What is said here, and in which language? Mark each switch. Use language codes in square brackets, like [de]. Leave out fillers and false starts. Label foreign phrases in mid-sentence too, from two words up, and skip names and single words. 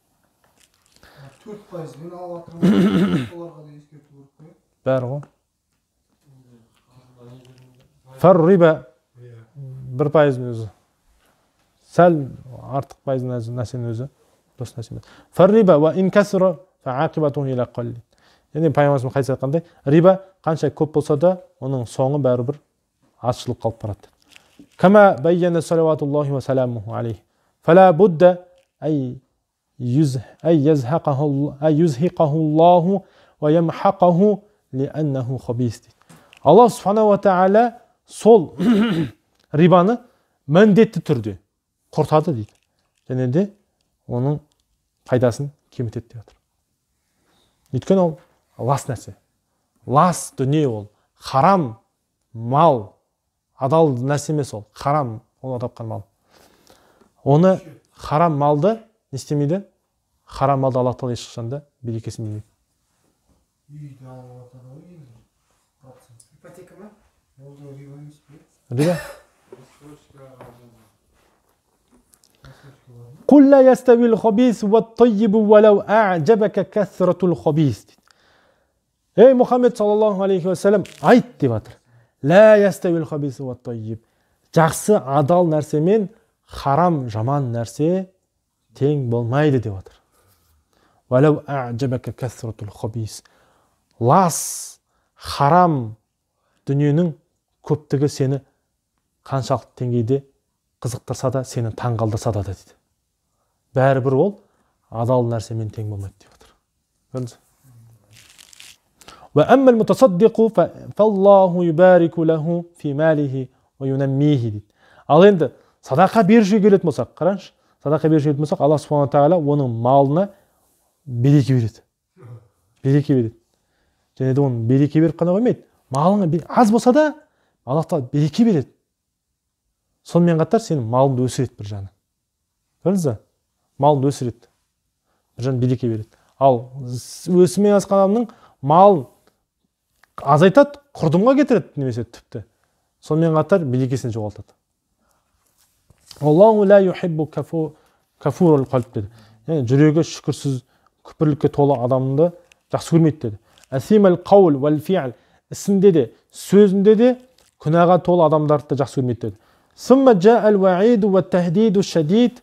[kk] 4%-мен алып жатырмын, оларға да ескерту керек қой. Бәрі ғой. [ar] فالربا [kk] 1%-ның өзі. Сәл артық пайыздың нәрсенің өзі. Дұрыс нәрсе емес. [ar] فالربا وإن كثر فعاقبته إلى قل. [kk] Яғни пайғамбарымыз қайсы айтқандай, риба қанша көп болса да, оның соңы бәрібір азшылық қалып барады. [ar] كما بينه صلوات الله وسلامه عليه. فلا بد أي يزهقه الله ويمحقه لأنه خبيث. [kk] Аллах Субхана ва Тағала сол рибаны міндетті түрде құртады дейді. Және де оның пайдасын кемітеді деп отыр. Өйткені ол лас нәрсе. Лас дүние ол. Харам мал. Адал нәрсе емес ол. Харам, ол тапқан мал. Оны харам малды не істемейді? Харам малды Аллах Тағала ешқашанда берекесін бермейді. Үйді алып жатыр ғой енді. Ипотека ма? Ол да риба емес пе? Риба? [ar] قل لا يستوي الخبيث والطيب ولو أعجبك كثرة الخبيث. [kk] Ey Muhammed [ar] صلى الله عليه وسلم [kk] ayt деп жатыр. [ar] لا يستوي الخبيث والطيب. [kk] Жақсы адал нәрсе мен харам жаман нәрсе тең болмайды деп жатыр. [ar] ولو أعجبك كثرة الخبيث. [kk] Лас харам дүниенің көптігі сені қаншалықты деңгейде қызықтырса да, сені таңғалдырса да дейді. Бәрібір ол адал нәрсемен тең болмайды деп отыр. Көрдіңіз? [ar] وأما المتصدق فالله يبارك له في ماله وينميه дейді. [kk] Ал енді садақа берушіге келетін болсақ, қараңызшы, садақа берушіге келетін болсақ, Аллах субхана тағала оның малына береке береді. Береке береді. Және де оның береке беріп қана қоймайды. Малыңа аз болса да, Аллах тағала береке береді. Сонымен қатар сенің малыңды өсіреді бір жағынан. Көрдіңіз бе? Малыңды өсіреді. Бір жағынан береке береді. Ал өсіммен асқан адамның малын азайтады, құрдымға кетіреді немесе тіпті. Сонымен қатар берекесін жоғалтады. [ar] الله لا يحب كفور القلب деді. [kk] Яғни жүрегі шүкірсіз, күпірлікке толы адамды жақсы көрмейді деді. [ar] أثيم القول والفعل, [kk] ісінде де, сөзінде де күнәға толы адамдарды жақсы көрмейді деді. [ar] ثم جاء الوعيد والتهديد الشديد.